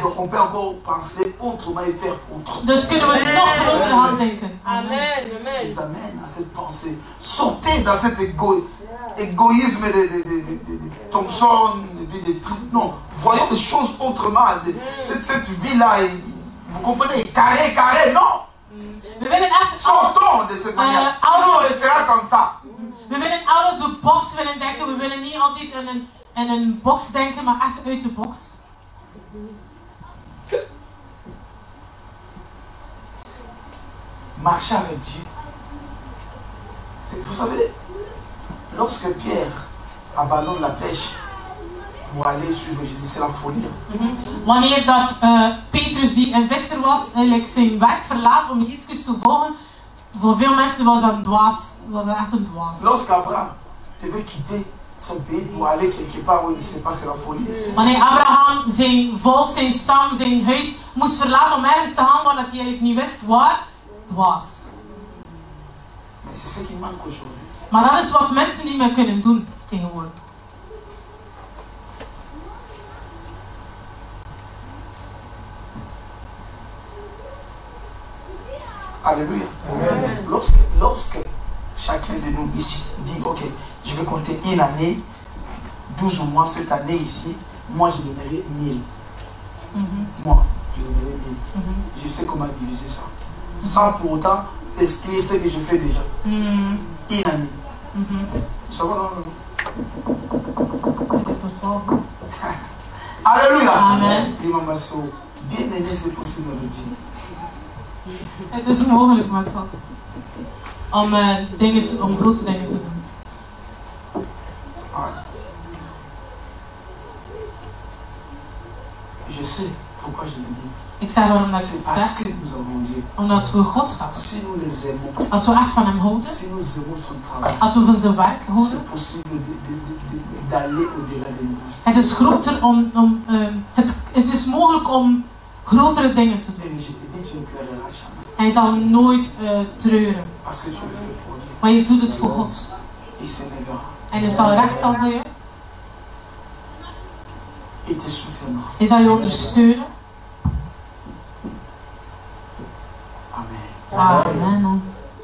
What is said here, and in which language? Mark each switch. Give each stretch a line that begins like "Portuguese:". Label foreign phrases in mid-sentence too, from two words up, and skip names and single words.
French: Donc on peut encore penser autrement et faire autrement.
Dutch: Dus kunnen we nog groter gaan denken.
French: Amen. Je Amen. vous amène à cette pensée. Sortez dans cet égoïsme de Thompson et puis des trucs. Non, voyons les choses autrement. Cette vie-là, vous comprenez, carré, carré, non.
Dutch: We willen echt
French: Sortons de cette manière. Sinon on restera comme ça.
Dutch: We willen
English: out of the box
Dutch: willen denken. We willen niet altijd in een box denken, maar echt uit de box.
French: Marcher avec Dieu. Vous savez, lorsque Pierre abandonne la pêche pour aller suivre Jésus, c'est la folie.
Dutch: Wanneer dat Petrus, die een visser was, eigenlijk zijn werk verlaat om Jezus te volgen, voor veel mensen was dat een dwaas. Was dat echt een dwaas.
French: Lorsqu'Abraham devait quitter son pays pour aller quelque part où il ne sait pas, c'est la folie.
Dutch: Wanneer Abraham zijn volk, zijn stam, zijn huis moest verlaten om ergens te gaan waar dat hij eigenlijk niet wist waar, dwaas.
French: Mais c'est ce qui manque aujourd'hui.
Dutch: Maar dat is wat mensen niet meer kunnen doen tegenwoordig.
French: Alléluia. Lorsque chacun de nous ici dit, ok, je vais compter une année, 12 mois cette année ici, moi je donnerai 1000. Moi, je donnerai 1000. Je sais comment diviser ça. Sans pour autant exclure ce que je fais déjà. Une année. Ça va, non? Alléluia. Amen. Bien aimé, c'est possible avec Dieu.
Dutch: Het is mogelijk met God. Om grote dingen te doen.
French: Je sais pourquoi je le dis.
Dutch: Ik zeg waarom dat ik
French: C'est
Dutch: het
French: parce
Dutch: zeg.
French: que nous avons Dieu.
Dutch: Omdat we God hebben.
French: Si nous les aimons,
Dutch: Als we echt van hem houden.
French: si nous aimons son travail,
Dutch: Als we van zijn werk houden.
French: c'est possible d'aller au-delà de nous.
Dutch: Het is groter het is mogelijk om grotere dingen te doen.
French: Et je te dis, tu ne pleureras jamais.
Dutch: En je zal nooit treuren.
French: Parce que tu le fais pour Dieu.
Dutch: Maar je doet het voor God.
French: Il se lèvera.
Dutch: En hij zal rechtstaan voor je.
French: Il te soutiendra.
Dutch: Hij zal je ondersteunen.
French: Amen. Amen.